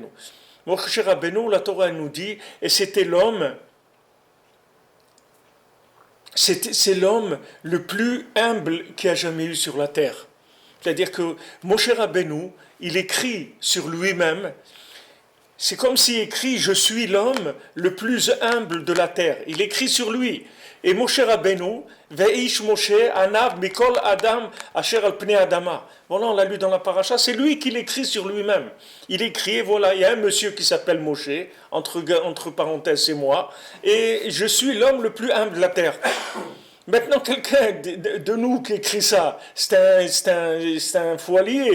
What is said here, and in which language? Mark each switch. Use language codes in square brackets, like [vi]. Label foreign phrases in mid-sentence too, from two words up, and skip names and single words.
[fr] Moshe Rabbeinu, la Torah nous dit, et c'était l'homme, c'est l'homme le plus humble qu'il y a jamais eu sur la terre. C'est-à-dire que Moshe Rabbeinu, il écrit sur lui-même, c'est comme s'il écrit « Je suis l'homme le plus humble de la terre ». Il écrit sur lui. [he] Et Moshe Rabbeinu, « והאיש משה ענו מכל האדם אשר על פני האדמה ». [fr] Voilà, on l'a lu dans la paracha, c'est lui qui l'écrit sur lui-même. Il écrit, voilà, il y a un monsieur qui s'appelle Moshe, entre parenthèses c'est moi, et je suis l'homme le plus humble de la terre. Maintenant, quelqu'un de nous qui écrit ça, c'est un fou allié.